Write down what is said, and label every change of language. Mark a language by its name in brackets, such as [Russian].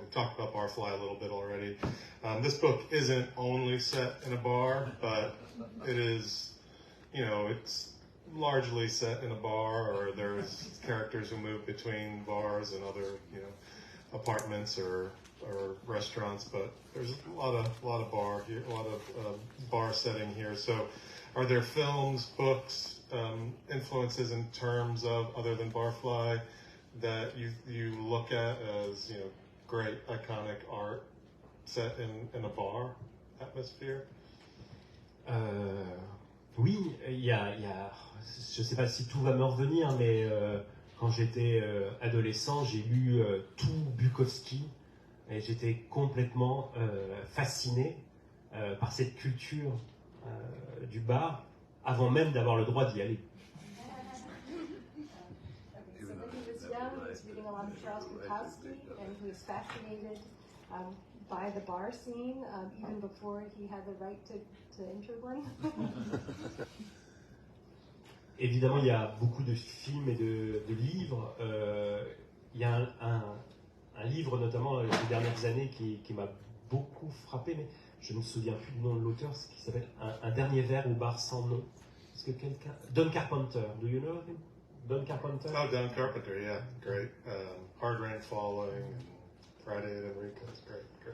[English] We've talked about Barfly a little bit already. This book isn't only set in a bar, but it is, it's largely set in a bar, or there's characters who move between bars and other, apartments or restaurants, but there's a lot of bar here, a lot of bar setting here. So are there films, books, influences in terms of, other than Barfly, that you look at as, great iconic art set in a bar atmosphere? [French] Oui, il y a, je sais pas si tout va me revenir, mais quand j'étais adolescent, j'ai lu tout Bukowski, et j'étais complètement fasciné par cette culture du bar, avant même d'avoir le droit d'y aller. [English] So when he was young, he was reading a lot of Charles Bukowski, and he was fascinated by the bar scene, even before he had the right to enter one. [French] Évidemment, il y a beaucoup de films et de livres. Il y a un livre, notamment ces dernières années, qui m'a beaucoup frappé, mais je ne me souviens plus du nom de l'auteur, qui s'appelle Un dernier verre au bar sans nom. Est-ce que quelqu'un... [English] Don Carpenter, do you know him? Don Carpenter? Oh, Don Carpenter, yeah, great. Hard Rain Falling, and Friday at Enrico's, great.